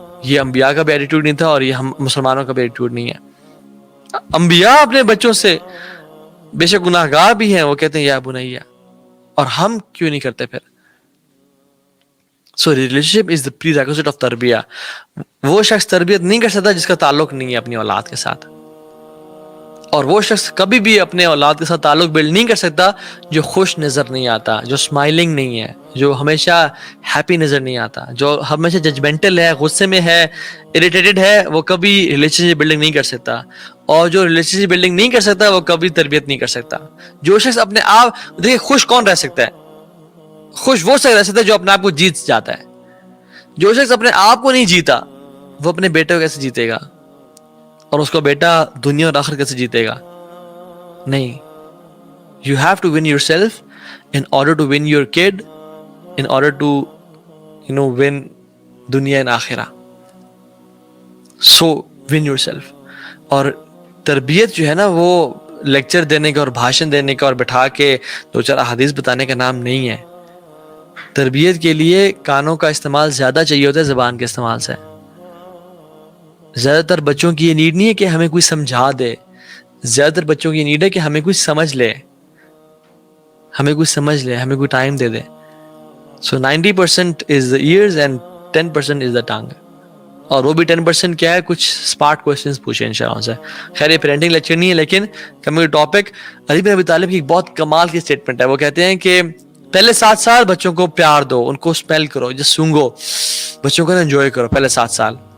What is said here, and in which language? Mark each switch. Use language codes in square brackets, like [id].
[ur] یہ انبیاء کا بھی ایٹیٹیوڈ نہیں تھا, اور یہ ہم مسلمانوں کا بھی ایٹیٹیوڈ نہیں ہے. انبیاء اپنے بچوں سے بے شک گناہ گار بھی ہیں, وہ کہتے ہیں یا بنیا, اور ہم کیوں نہیں کرتے پھر. [en] So relationship is the prerequisite of تربیہ. [ur] وہ شخص تربیت نہیں کر سکتا جس کا تعلق نہیں ہے اپنی اولاد کے ساتھ, اور وہ شخص کبھی بھی اپنے اولاد کے ساتھ تعلق بلڈ نہیں کر سکتا جو خوش نظر نہیں آتا, جو اسمائلنگ نہیں ہے, جو ہمیشہ ہیپی نظر نہیں آتا, جو ہمیشہ ججمنٹل ہے, غصے میں ہے, اریٹیٹڈ ہے, وہ کبھی ریلیشن شپ بلڈنگ نہیں کر سکتا. اور جو ریلیشن شپ بلڈنگ نہیں کر سکتا وہ کبھی تربیت نہیں کر سکتا. جو شخص اپنے آپ, دیکھیں خوش کون رہ سکتا ہے, خوش وہ شخص رہ سکتا ہے جو اپنے آپ کو جیت جاتا ہے. جو شخص اپنے آپ کو نہیں جیتا وہ اپنے بیٹے کو کیسے جیتے گا, اور اس کو بیٹا دنیا اور آخرت کیسے جیتے گا. نہیں, [en] you have to win yourself in order to win your kid, in order to win دنیا and آخرہ. So win yourself. [ur] اور تربیت جو ہے نا وہ لیکچر دینے کا اور بھاشن دینے کا اور بٹھا کے 2-4 احادیث بتانے کا نام نہیں ہے. تربیت کے لیے کانوں کا استعمال زیادہ چاہیے ہوتا ہے زبان کے استعمال سے. زیادہ تر بچوں کی یہ نیڈ نہیں ہے کہ ہمیں کوئی سمجھا دے, زیادہ تر بچوں کی یہ نیڈ ہے کہ ہمیں کوئی سمجھ لے, ہمیں کوئی time they they. [en] So 90% is the ears and 10% is the tongue. [ur] اور وہ بھی 10% کیا ہے, کچھ اسمارٹ کوشچنس پوچھیں انشاءاللہ سے. خیر یہ پیرنٹنگ لیکچر نہیں ہے, لیکن کمیونٹی ٹاپک. علی بن ابی طالب کی ایک بہت کمال کی اسٹیٹمنٹ ہے. وہ کہتے ہیں کہ پہلے 7 سال بچوں کو پیار دو, ان کو اسمیل کرو, جس سونگو, بچوں کو انجوائے کرو پہلے 7 سال.